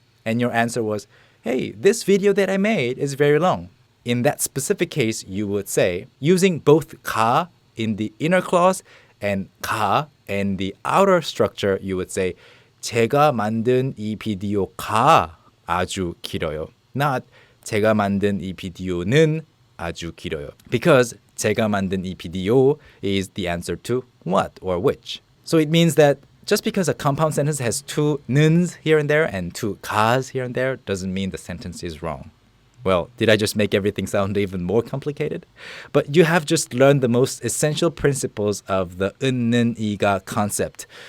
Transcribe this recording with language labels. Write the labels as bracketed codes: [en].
[en] And your answer was, hey, this video that I made is very long. In that specific case, you would say, using both 가 in the inner clause and 가 in the outer structure, you would say, [ko] 제가 만든 이 비디오가 아주 길어요. [en] Not [ko] 제가 만든 이 비디오는 아주 길어요. [en] Because [ko] 제가 만든 이 비디오 [en] is the answer to what or which. So it means that just because a compound sentence has two n's here and there and two 가's here and there doesn't mean the sentence is wrong. Well, did I just make everything sound even more complicated? But you have just learned the most essential principles of the 은, 는, 이가 concept.